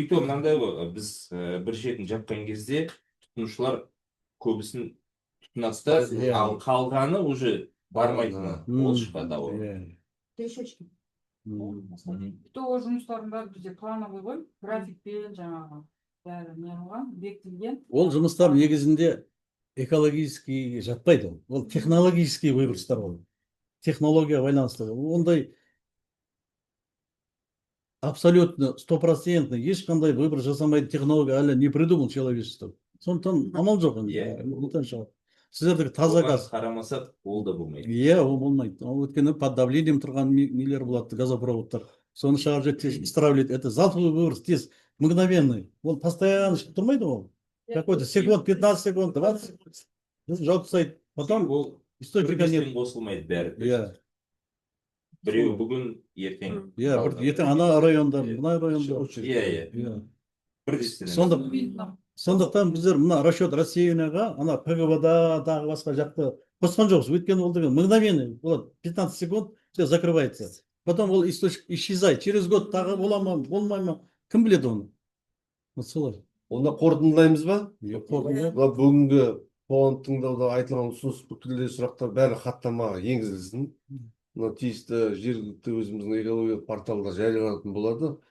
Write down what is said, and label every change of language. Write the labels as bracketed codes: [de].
[kk] И то мынандай ғой, біз бір шетін жапқан кезде тұтынушылар көбісін тұтынады, ал қалғаны уже бармайтыны. Ол шығады ол. [ru] Решетчики. [kk] То жұмыстарында бізде плановый ғой, графикпен жаңағы бәрі не қылған, бекітілген. Ол жұмыстар негізінде экологический жатпайды. Ол технологический выбростар ол. Технология байланысты. Ондай абсолютно 100% ешқандай выброс жасамайды технология әлі не [ru] придумал человечество. [kk] Сондықтан амал жоқ. Сіздердікі таза газ. Қарамасақ, ол да болмайды. Иә, ол болмайды. Ол өткені [ru] под давлением [kk] тұрған нелер болады, газопроводтар. соны шығарып жіберіп исправлять. [ru] Это залповый выброс тез, мгновенный. Он постоянно [kk] шығып тұрмайды ол. [ru] Какой-то секунд, 15 секунд, 20 секунд. [kk] Жауып тастайды. Потом ол [ru] источника нет. [kk] қосылмайды бәрі. Иә. Біреу бүгін, ертең. Иә, бір ертең ана районда, мына районда. Иә. Иә. Бірдестен. Сондықтан біздер мына расчет рассеянияға ана ПГВ-да тағы басқа жақты қосқан жоқпыз. Өйткені ол деген мгновенный болады. 15 секунд [ru] все закрывается. Потом ол источник исчезает. Через год [kk] тағы бола ма, болмай ма, кім біледі оны? Вот солай. Онда қорытындылаймыз ба? Қорытынды. Мына бүгінгі қоғам тыңдауда айтылған ұсыныс пікірлер сұрақтар бәрі хаттамаға енгізілсін. Мына тиісті жергілікті өзіміздің экологиялық порталда жарияланатын болады.